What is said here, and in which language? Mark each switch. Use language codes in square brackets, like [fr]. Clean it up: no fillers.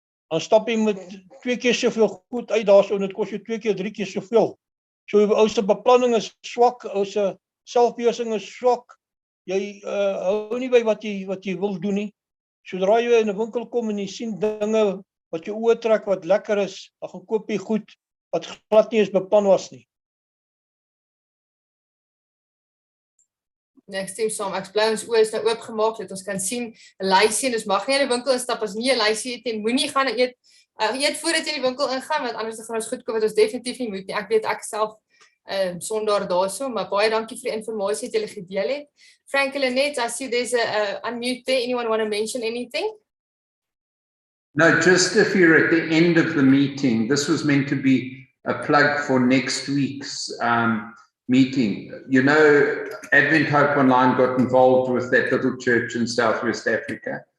[af] Dan stap jy met 2 keer soveel goed uit daarso en dit kos jou 2 keer 3 keer soveel. So ou se beplanning is swak, ou se selfbeheersing is swak. Jy hou nie by wat jy wil doen nie. Sodra jy in 'n winkel kom en jy sien dinge wat jou oë trek wat lekker is, dan gaan koop jy goed wat glad nie eens beplan was nie. Nee, ek stem saam. Ek bly ons oë is nou oopgemaak dat ons kan sien 'n lysie en ons mag nie in die winkel instap as nie 'n lysie het nie. Moenie gaan eet voordat jy in die winkel ingaan, want anders gaan ons goed koop wat ons definitief nie moet nie. Ek weet ek self Sondag daarso, maar baie dankie vir die inligting wat julle gedeel het. [en] Franklin, I see there's a unmute there. Anyone want to mention anything? No, just if you're at the end of the meeting, this was meant to be a plug for next week's meeting. You know, Advent Hope Online got involved with that little church in Southwest Africa.